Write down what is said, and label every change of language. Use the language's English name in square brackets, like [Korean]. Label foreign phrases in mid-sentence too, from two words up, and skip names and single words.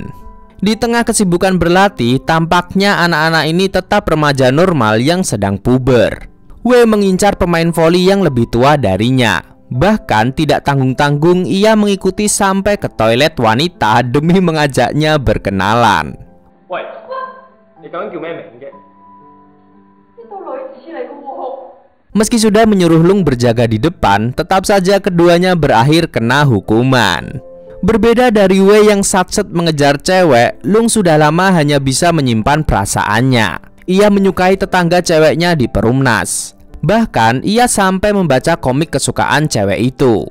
[Indonesian] Di tengah kesibukan berlatih, tampaknya anak-anak ini tetap remaja normal yang sedang puber. Wei mengincar pemain voli yang lebih tua darinya. Bahkan tidak tanggung-tanggung ia mengikuti sampai ke toilet wanita demi mengajaknya berkenalan. Wei, [Cantonese] 你究竟叫咩名啫？ [Indonesian] Meski sudah menyuruh Lung berjaga di depan, tetap saja keduanya berakhir kena hukuman. Berbeda dari Wei yang satset mengejar cewek, Lung sudah lama hanya bisa menyimpan perasaannya. Ia menyukai tetangga ceweknya di Perumnas. Bahkan ia sampai membaca komik kesukaan cewek itu.